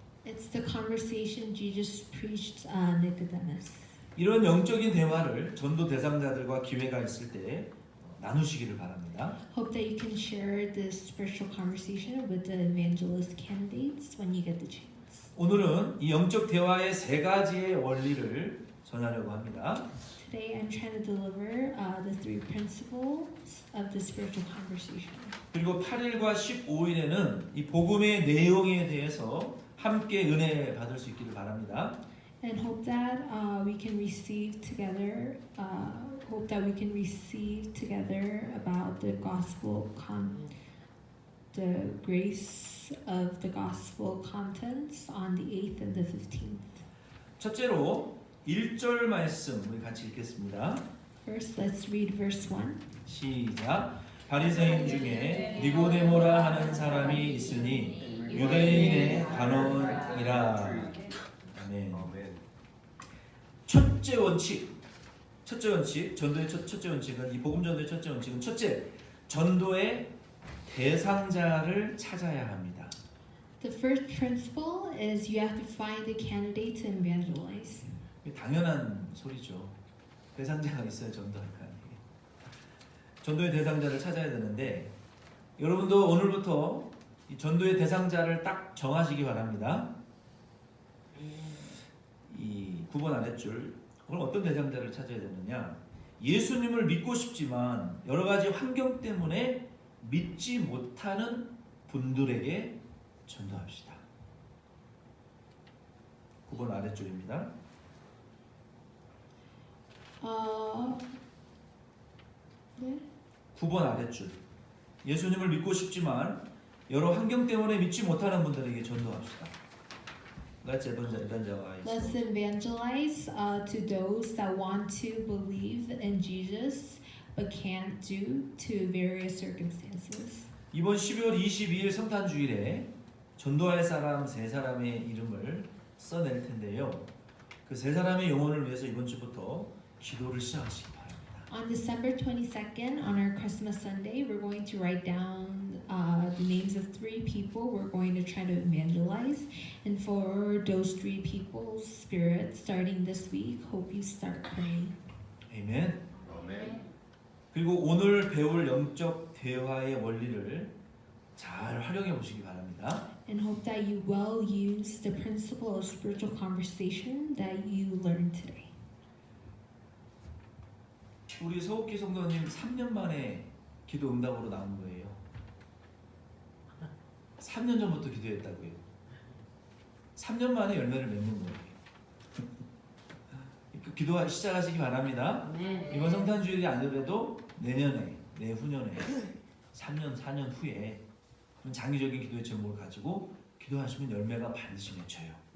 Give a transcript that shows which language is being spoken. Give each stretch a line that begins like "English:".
English: It's the conversation Jesus preached Nicodemus.
Korean: 이런 영적인 대화를 전도 대상자들과 기회가 있을 때 나누시기를 바랍니다.
English: Hope that you can share this spiritual conversation with the evangelist candidates when you get the chance.
Korean: 오늘은 이 영적 대화의 세 가지의 원리를 전하려고 합니다.
English: Today I'm trying to deliver the three principles of the spiritual conversation.
Korean: 그리고 8일과 15일에는 이 복음의 내용에 대해서 함께 은혜 받을 수 있기를 바랍니다.
English: And hope that we can receive together. Hope that we can receive together about the gospel the grace of the gospel contents on the 8th and the 15th.
Korean: 첫째로 1절 말씀 우리 같이 읽겠습니다.
English: First, let's read verse 1.
Korean: 시작. 바리새인 중에 니고데모라 하는 사람이 있으니 유대인의 관원이라. 아멘. 첫째 원칙, 전도의 첫째 원칙은 이 복음 전도의 첫째 원칙은 첫째, 전도의 대상자를 찾아야 합니다. The first principle is you have to find a candidate to evangelize. 당연한 소리죠. 대상자가 있어야 전도할 거 아니에요. 전도의 대상자를 찾아야 되는데 여러분도 오늘부터 이 전도의 대상자를 딱 정하시기 바랍니다. 이 9번 아랫줄 그럼 어떤 대상자를 찾아야 되느냐? 예수님을 믿고 싶지만 여러 가지 환경 때문에 믿지 못하는 분들에게 전도합시다. 9번 아랫줄입니다. 네. 9번 아랫줄. 예수님을 믿고 싶지만 여러 환경 때문에 믿지 못하는 분들에게 전도합시다.
English: Let's evangelize. Let's evangelize to those that want to believe in Jesus but can't due to various circumstances.
Korean: 이번 12월 22일 성탄주일에 전도할 사람 세 사람의 이름을 써낼 텐데요. 그 세 사람의 영혼을 위해서 이번 주부터 기도를 시작하시기 바랍니다.
English: On December 22nd, on our Christmas Sunday, we're going to write down the names of 3 people we're going to try to evangelize. And for those 3 people's spirits, starting this week, hope you start praying.
Korean: 아멘. 그리고 오늘 배울 영적 대화의 원리를 잘 활용해 보시기 바랍니다.
English: And hope that you well use the principle of spiritual conversation that you learned today.
Korean: 우리 서욱기 성도님 3년 만에 기도 응답으로 나온 거예요. 3년 전부터 기도했다고요. 3년 만에 열매를 맺는 거예요. 기도 시작하시기 바랍니다. 이번 성탄주일이 아니더라도 내년에, 내후년에 3년, 4년 후에 그런 장기적인 기도의 제목을 가지고 기도하시면 열매가 반드시 맺혀요.